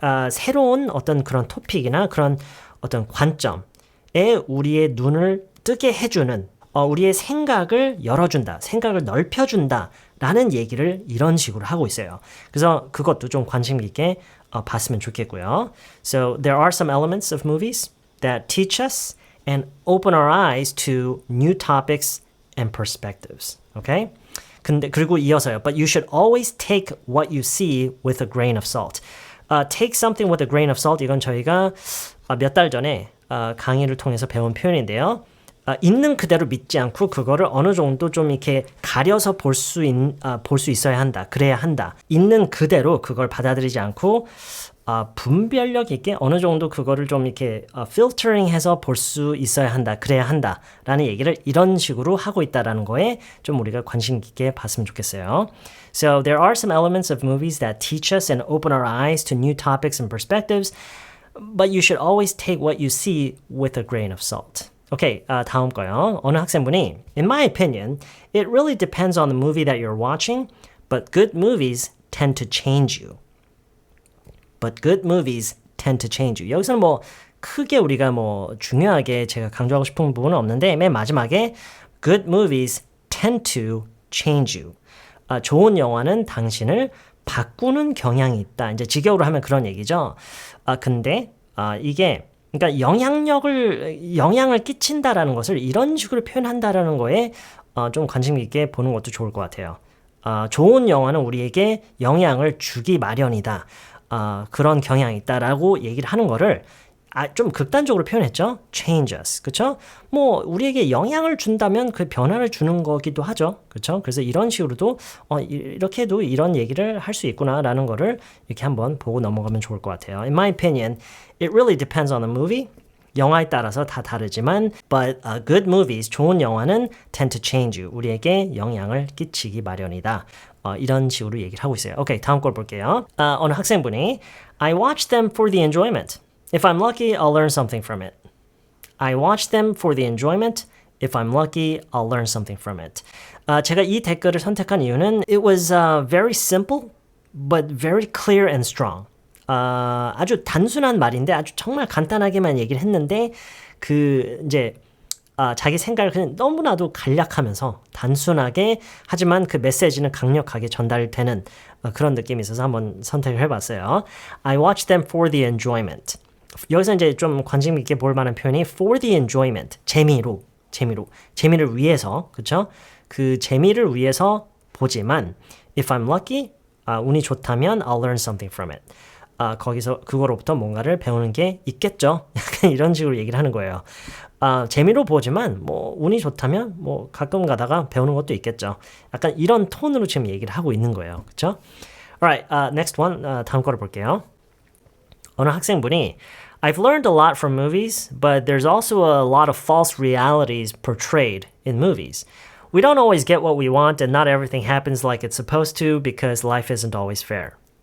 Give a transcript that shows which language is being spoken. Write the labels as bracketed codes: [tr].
[ko] 새로운 어떤 그런 토픽이나 그런 어떤 관점에 우리의 눈을 뜨게 해주는 우리의 생각을 열어준다, 생각을 넓혀준다 라는 얘기를 이런 식으로 하고 있어요. 그래서 그것도 좀 관심 있게 봤으면 좋겠고요. [en] So there are some elements of movies that teach us and open our eyes to new topics and perspectives. [ko] Okay? 그리고 이어서요. [en] But you should always take what you see with a grain of salt. Take something with a grain of salt. [ko] 이건 저희가 몇 달 전에 강의를 통해서 배운 표현인데요. 있는 그대로 믿지 않고 그거를 어느 정도 좀 이렇게 가려서 볼 수 있어야 한다. 그래야 한다. 있는 그대로 그걸 받아들이지 않고 분별력 있게 어느 정도 그거를 좀 이렇게 필터링해서 볼 수 있어야 한다, 그래야 한다라는 얘기를 이런 식으로 하고 있다라는 거에 좀 우리가 관심 있게 봤으면 좋겠어요. So there are some elements of movies that teach us and open our eyes to new topics and perspectives, but you should always take what you see with a grain of salt. 오케이, 다음 거요. 어느 학생분이 [en] In my opinion, it really depends on the movie that you're watching, but good movies tend to change you. But good movies tend to change you. [ko] 여기서는 뭐 크게 우리가 뭐 중요하게 제가 강조하고 싶은 부분은 없는데 맨 마지막에 [en] good movies tend to change you. [ko] 좋은 영화는 당신을 바꾸는 경향이 있다. 이제 직역으로 하면 그런 얘기죠. 근데 이게 그러니까 영향을 끼친다라는 것을 이런 식으로 표현한다라는 거에 좀 관심 있게 보는 것도 좋을 것 같아요. 좋은 영화는 우리에게 영향을 주기 마련이다. 그런 경향이 있다라고 얘기를 하는 거를 좀 극단적으로 표현했죠. [en] change us. 그쵸? [ko] 뭐, 우리에게 영향을 준다면 그 변화를 주는 거기도 하죠. 그쵸? 그래서 이런 식으로도, 이렇게 해도 이런 얘기를 할 수 있구나라는 거를 이렇게 한번 보고 넘어가면 좋을 것 같아요. [en] In my opinion, it really depends on the movie. [ko] 영화에 따라서 다 다르지만, [en] but good movies, [ko] 좋은 영화는 [en] tend to change you. [ko] 우리에게 영향을 끼치기 마련이다. 이런 식으로 얘기를 하고 있어요. 오케이, 다음 걸 볼게요. 어느 학생분이 [en] I watch them for the enjoyment. If I'm lucky, I'll learn something from it. I watch them for the enjoyment. If I'm lucky, I'll learn something from it. [ko] 제가 이 댓글을 선택한 이유는 [en] It was very simple, but very clear and strong. [ko] 아주 단순한 말인데 아주 정말 간단하게만 얘기를 했는데 이제 자기 생각을 그냥 너무나도 간략하면서 단순하게 하지만 그 메시지는 강력하게 전달되는 그런 느낌이 있어서 한번 선택을 해봤어요. I watch them for the enjoyment. 여기서 이제 좀 관심 있게 볼 만한 표현이 [en] for the enjoyment. [ko] 재미를 위해서, 그쵸? 그 재미를 위해서 보지만 [en] if I'm lucky, [ko] 운이 좋다면 [en] I'll learn something from it. [ko] 거기서 그거로부터 뭔가를 배우는 게 있겠죠. 약간 이런 식으로 얘기를 하는 거예요. 재미로 보지만 뭐 운이 좋다면 뭐 가끔 가다가 배우는 것도 있겠죠. 약간 이런 톤으로 지금 얘기를 하고 있는 거예요. 그렇죠? [en] Alright, next one. [ko] 다음 거를 볼게요. 어느 학생분이 [en] I've learned a lot from movies, but there's also a lot of false realities portrayed in movies. We don't always get what we want and not everything happens like it's supposed to because life isn't always fair.